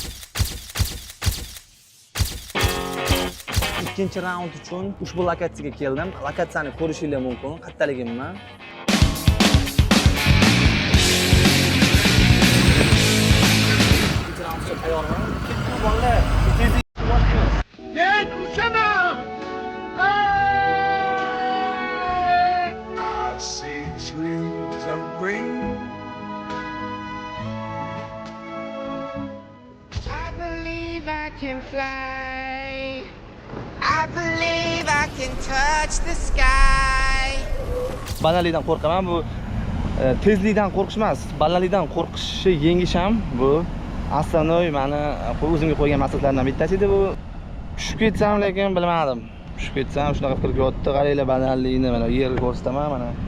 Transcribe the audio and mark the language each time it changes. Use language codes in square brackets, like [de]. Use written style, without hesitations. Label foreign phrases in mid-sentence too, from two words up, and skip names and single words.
[uz] Ikkinchi raund uchun ushbu lokatsiyaga keldim. Lokatsiyani ko'rishingiz mumkin. Qayerdaligimni. Ikkinchi raundga tayyorman. Ketdim bolalar. [en] I believe I can fly. I believe I can touch the sky. [uz] Balandlikdan qo'rqaman. Bu tezlikdan qo'rqish emas, balandlikdan qo'rqishni yengish ham bu aslonoy meni o'zimga qo'ygan maqsadlardan bittasi edi bu. Tushib ketsam, lekin bilmadim. Tushib ketsam, shunaqa fikr keldi. Qaranglar balandlikni, mana yerni ko'rsataman, mana.